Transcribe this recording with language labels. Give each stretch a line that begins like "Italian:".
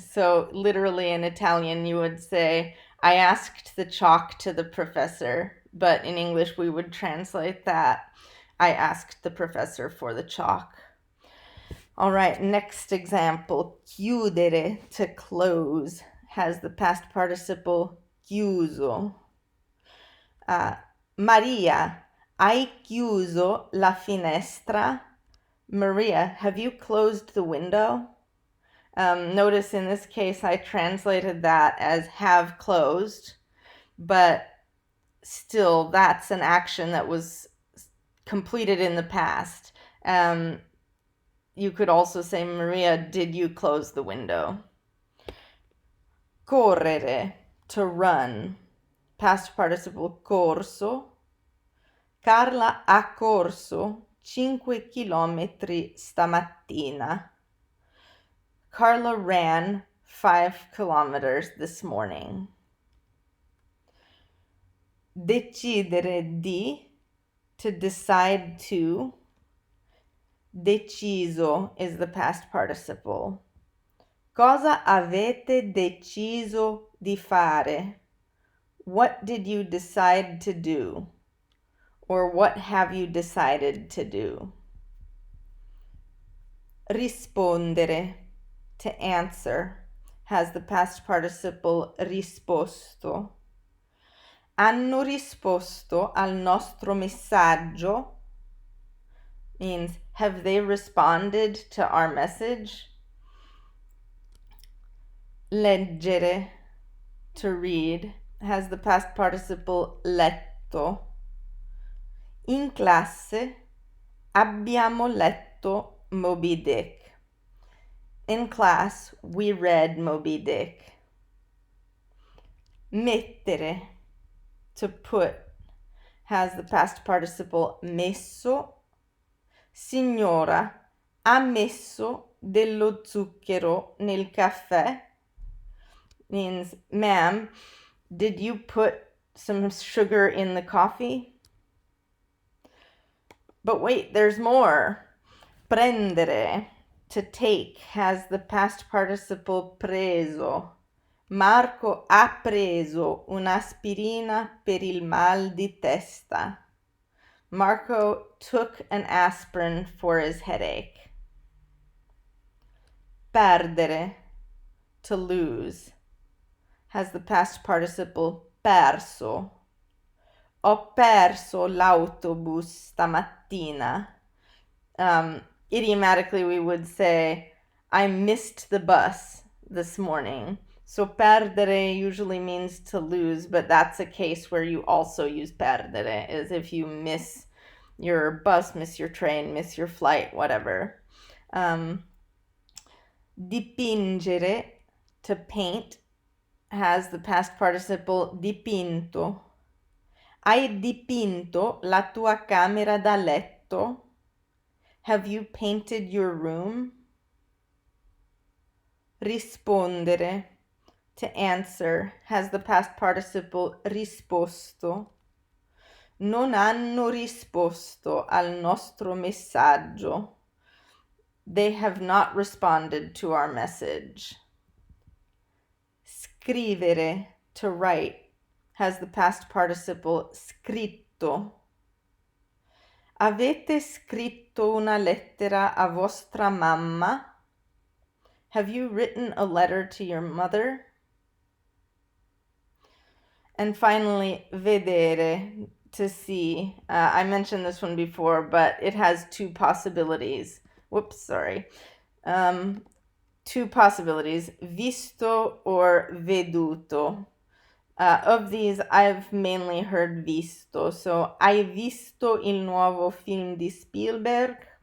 English: So literally in Italian, you would say, I asked the chalk to the professor. but in English we would translate that, I asked the professor for the chalk. All right, next example, chiudere, to close, has the past participle chiuso.
Italian: Maria, hai chiuso la finestra?
English: Maria, have you closed the window? Notice in this case I translated that as have closed, but still that's an action that was completed in the past. You could also say, Maria, did you close the window? Correre, to run. Past participle corso.
Italian: Carla ha corso 5 chilometri stamattina.
English: Carla ran 5 kilometers this morning. Decidere di, to decide to. Deciso is the past participle.
Italian: Cosa avete deciso di fare?
English: What did you decide to do? Or what have you decided to do? Rispondere, to answer, has the past participle risposto.
Italian: Hanno risposto al nostro messaggio
English: means have they responded to our message? Leggere, to read, has the past participle letto.
Italian: In classe abbiamo letto Moby Dick.
English: In class, we read Moby Dick. Mettere, to put, has the past participle messo.
Italian: Signora, ha messo dello zucchero nel caffè?
English: Means, ma'am, did you put some sugar in the coffee? But wait, there's more. Prendere, to take, has the past participle preso.
Italian: Marco ha preso un'aspirina per il mal di testa.
English: Marco took an aspirin for his headache. Perdere, to lose, has the past participle perso.
Italian: Ho perso l'autobus stamattina.
English: Idiomatically, we would say, I missed the bus this morning. So perdere usually means to lose, but that's a case where you also use perdere, is if you miss your bus, miss your train, miss your flight, whatever. Dipingere, to paint, has the past participle dipinto.
Italian: Hai dipinto la tua camera da letto?
English: Have you painted your room? Rispondere, to answer, has the past participle risposto.
Italian: Non hanno risposto al nostro messaggio.
English: They have not responded to our message. Scrivere, to write, has the past participle scritto.
Italian: Avete scritto una lettera a vostra mamma?
English: Have you written a letter to your mother? And finally, vedere, to see. I mentioned this one before, but it has two possibilities. Two possibilities, visto or veduto. Of these, I've mainly heard visto.
Italian: So, hai visto il nuovo film di Spielberg?